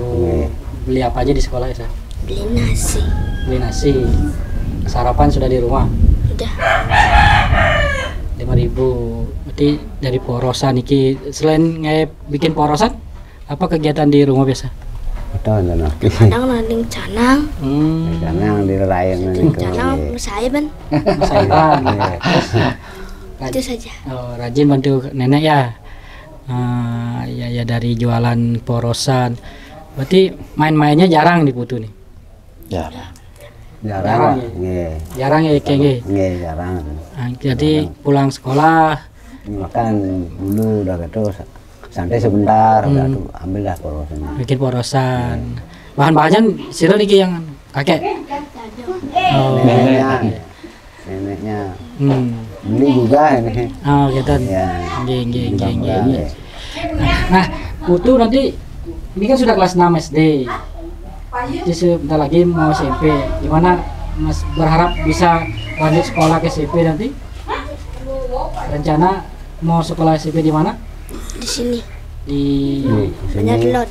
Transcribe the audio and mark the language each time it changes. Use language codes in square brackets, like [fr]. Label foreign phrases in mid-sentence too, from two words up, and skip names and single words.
[id] Beli apa aja di sekolah ya? Beli nasi. Beli nasi. Sarapan sudah di rumah. Udah. 5.000. Berarti dari porosan iki, selain bikin porosan, apa kegiatan di rumah biasa? Itu enten lagi. [ban] Kadang nanding canang. [id] Karena yang direlayan niku. Canang saya ban. Sayuran. Itu saja. Oh, rajin bantu nenek ya. Ya dari jualan porosan. Berarti main-mainnya jarang di Putu nih. Ya. Jarang. Jarang ya? Nggih. Jarang ya kayak gini. Nggih, jarang. Jadi pulang sekolah Makan dulu udah gitu santai sebentar, udah tuh ambillah porosannya. bikin porosan. Bahan-bahannya [ban] sira niki [id] yang kakek. Oh, Neneknya hmm. beli juga ini. Oh, gitu. Ya. Nggih. Nah, Putu nanti ini kan sudah kelas 6 SD. Jadi sebentar lagi mau SMP. Gimana Mas berharap bisa lanjut sekolah ke SMP nanti? Rencana mau sekolah SMP di mana? Di sini. Di Banyak lot.